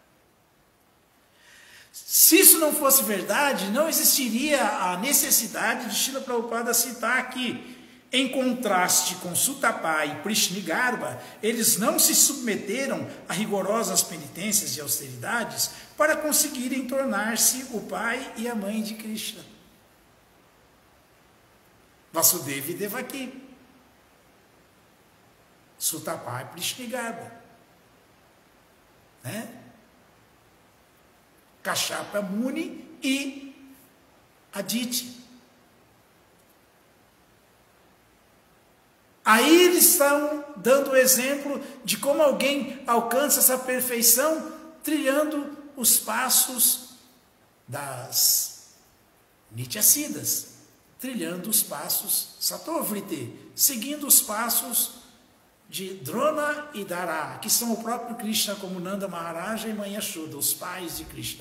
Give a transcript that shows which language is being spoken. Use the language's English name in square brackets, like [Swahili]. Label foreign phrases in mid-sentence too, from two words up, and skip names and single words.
[Portuguese] Se isso não fosse verdade, não existiria a necessidade de Srila Prabhupada citar aqui. Em contraste com Sutapa e Prishnigarbha, eles não se submeteram a rigorosas penitências e austeridades para conseguirem tornar-se o pai e a mãe de Krishna. Vasudeva e Devaki. Sutapa e Prishnigarbha. Né? Kashyapa Muni e Aditi. Aí eles estão dando o exemplo de como alguém alcança essa perfeição trilhando os passos das Nityasidas, trilhando os passos Satovrite, seguindo os passos de Drona e Dhara, que são o próprio Krishna, como Nanda Maharaja e Mãe Yashoda, os pais de Krishna.